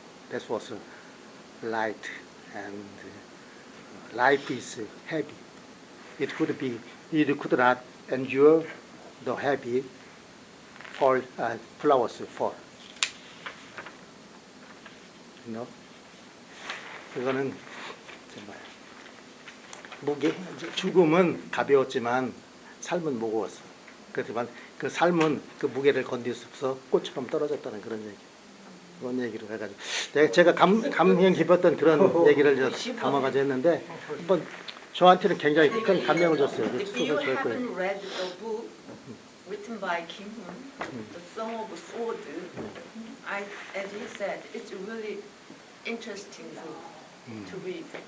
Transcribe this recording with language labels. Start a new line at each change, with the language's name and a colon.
English: that was light, and life is heavy. It could not endure the heavy flowers fall. You know?
Korean: 이거는 정말 죽음은 가벼웠지만 삶은 무거웠어. 그렇지만 그 삶은 그 무게를 건질 수 없어 꽃처럼 떨어졌다는 그런 얘기를 해가지고 제가 감명 깊었던 그런 얘기를 담아가지고 했는데 한번 저한테는 굉장히 큰 감명을 줬어요. 그
English: If you
Korean: 소설 좋아했고요.
English: haven't read the book written by Kim Hoon, The Song of Sword, as he said, it's a really interesting book to read.